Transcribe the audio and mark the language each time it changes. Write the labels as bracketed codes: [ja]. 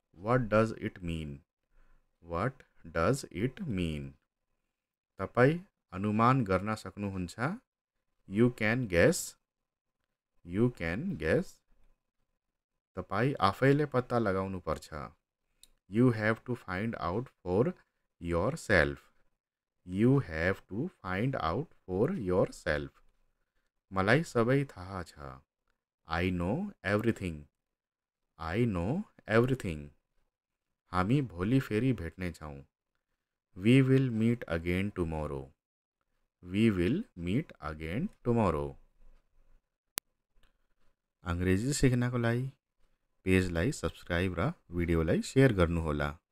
[en] What does it mean? What does it mean? [ne] तपाईँ अनुमान गर्न सक्नुहुन्छ? [en] You can guess. You can guess. [ne] तपाईँ आफैले पत्ता लगाउनु पर्छ. [en] You have to find out for yourself. You have to find out for yourself. [ne] मलाई सबै थाहा छ. [en] I know everything. I know everything. [ne] हामी भोलि फेरि भेट्नेछौँ. [en] We will meet again tomorrow. We will meet again tomorrow. [ne] अंग्रेजी सिक्नको लागि पेजलाई सब्स्क्राइब र भिडियोलाई शेयर गर्नुहोला.